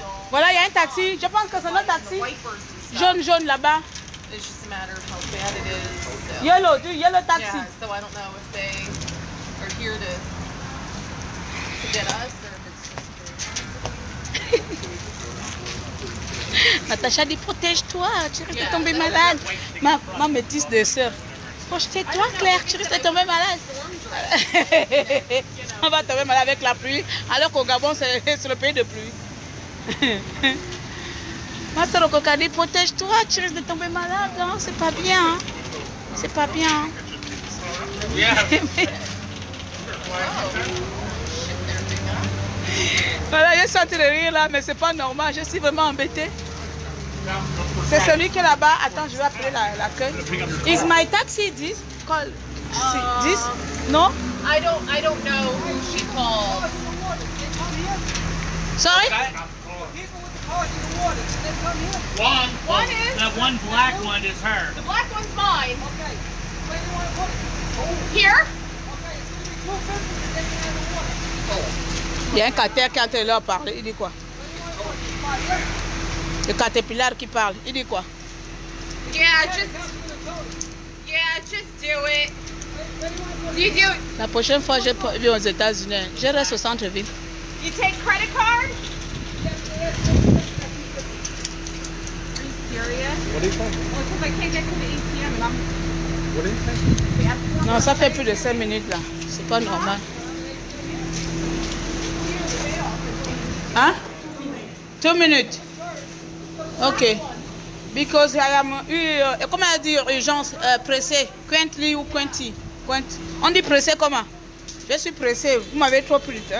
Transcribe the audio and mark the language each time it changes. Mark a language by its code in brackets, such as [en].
[fr] Voilà, il y a un taxi. Je pense que c'est notre taxi. Jaune là-bas. [en] It's just a matter of how bad it is. So. Yellow taxi. Yeah, so I don't know if they are here to get us or if it's just [fr] Natacha dit protège-toi, tu risques de tomber malade. Ma métisse de sœur. Protège-toi Claire, tu risques de tomber malade. On va tomber malade avec la pluie, alors qu'au Gabon c'est le pays de pluie. Ma soeur Coca dit protège-toi, tu risques de tomber malade, hein? C'est pas bien. Hein? C'est pas bien. Hein? Voilà, j'ai senti le rire là, mais c'est pas normal, je suis vraiment embêtée. C'est celui qui est là-bas. Attends, je vais appeler l'accueil. [en] Is my taxi this? Call this? No? I don't know who she called. Sorry? One is That one black one is her. the black one's mine. Here? [fr] Il y a un caterpillar qui est en train de leur parler. Il dit quoi? Le caterpillar qui parle. Il dit quoi? [en] Yeah, just do it. You do. [fr] La prochaine fois, je vais aux États-Unis. Je reste au centre-ville. [en] You take credit card? Serious? What do you think? Well, because I can't get to the ATM and I'm. What do you think? [fr] Non, ça fait plus de 5 minutes là. C'est pas normal. Hein? 2 minutes. Ok. Because I am, comment dire, urgence, pressé. Quintly ou Quinty. On dit pressé comment? Je suis pressé. Vous m'avez trop pris.